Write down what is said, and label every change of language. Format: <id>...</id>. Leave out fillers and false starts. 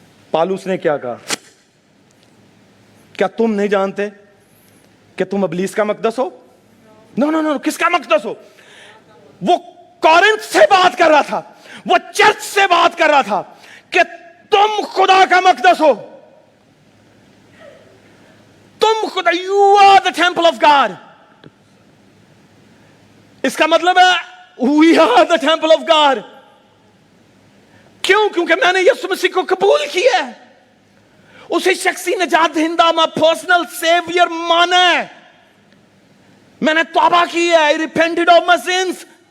<ur>پالوس نے کیا کہا؟ کیا تم نہیں جانتے کہ تم ابلیس کا مقدس ہو؟ نو, کس کا مقدس ہو؟ وہ کورنتھ سے بات کر رہا تھا, وہ چرچ سے بات کر رہا تھا کہ تم خدا کا مقدس ہو. تم خدا,</ur> <en>You are the temple of God.</en> <ur>اس کا مطلب ہے</ur> <en>We are the temple of God.</en> <ur>کیوں؟ کیونکہ میں نے یسوع مسیح کو قبول کیا ہے, اسے شخصی نجات دہندہ, میں پرسنل سیویئر مانا ہے, میں نے توبہ کی ہے,</ur> <en>I repented of my sins.</en>